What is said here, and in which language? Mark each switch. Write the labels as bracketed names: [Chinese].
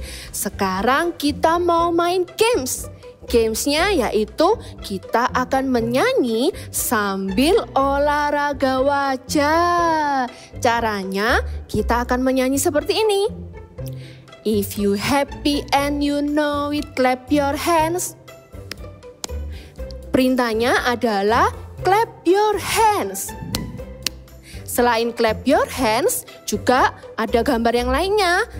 [Indonesian] Sekarang kita mau main games. Gamesnya yaitu kita akan menyanyi sambil olahraga wajah. Caranya kita akan menyanyi seperti ini. [English] If you happy and you know it, clap your hands. [Indonesian] Perintahnya adalah [English] clap your hands. [Indonesian] Selain [English] clap your hands, [Indonesian] juga ada gambar yang lainnya.